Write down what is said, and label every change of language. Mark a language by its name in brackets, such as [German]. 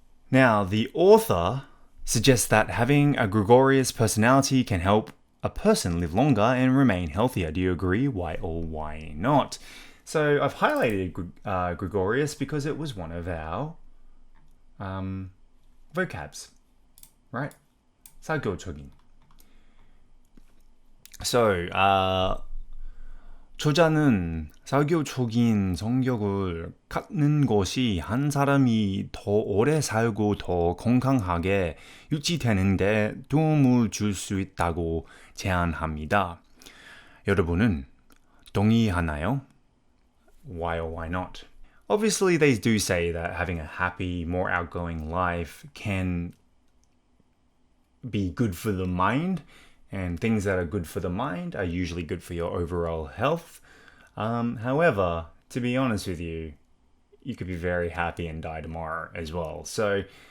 [English] Now, the author suggests that having a gregarious personality can help a person live longer and remain healthier. Do you agree? Why or why not? So I've highlighted gregarious because it was one of our vocabs, right? [Korean] 사교적인. So 저자는 사교적인 성격을 갖는 것이 한 사람이 더 오래 살고 더 건강하게 유지되는 데 도움을 줄 수 있다고 제안합니다. 여러분은 동의하나요? [English] Why or why not? Obviously, they do say that having a happy, more outgoing life can be good for the mind, and things that are good for the mind are usually good for your overall health. However, to be honest with you, you could be very happy and die tomorrow as well. So